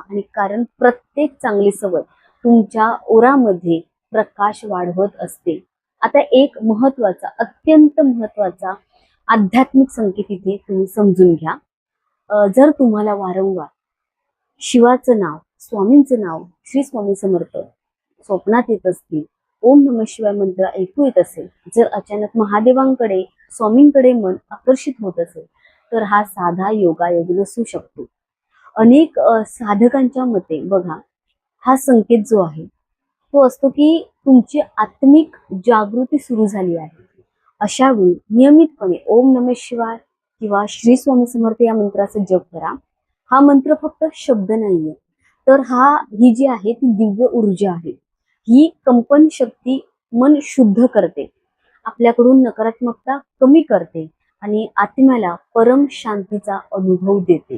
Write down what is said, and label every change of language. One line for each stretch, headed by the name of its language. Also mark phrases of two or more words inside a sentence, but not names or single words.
Marathi: आणि कारण प्रत्येक चांगली सवय तुमच्या ओरामध्ये प्रकाश वाढवत असते. आता एक महत्वाचा, अत्यंत महत्वाचा आध्यात्मिक संकेत इथे तुम्ही समजून घ्या. जर तुम्हाला वारंवार शिवाचं नाव, स्वामींचं नाव, श्री स्वामी समर्थ स्वप्नात येत असतील,
Sanskrit: ओम नमः शिवाय
Marathi: मंत्र ऐकू येत असेल, जर अचानक महादेवांकडे, स्वामींकडे मन आकर्षित होत असेल, तर हा साधा योगायोग नसू शकतो. अनेक साधकांच्या मते बघा, हा संकेत जो आहे तो असतो की तुमची आत्मिक जागृती सुरू झाली आहे. अशा वेळी नियमितपणे
Sanskrit: ओम नमः शिवाय
Marathi: किंवा श्री स्वामी समर्थ या मंत्राचा जप करा. हा मंत्र फक्त शब्द नाहीये, तर ही जी आहे ती दिव्य ऊर्जा आहे. ही कंपन शक्ती मन शुद्ध करते, आपल्याकडून नकारात्मकता कमी करते आणि आत्म्याला परम शांतीचा अनुभव देते.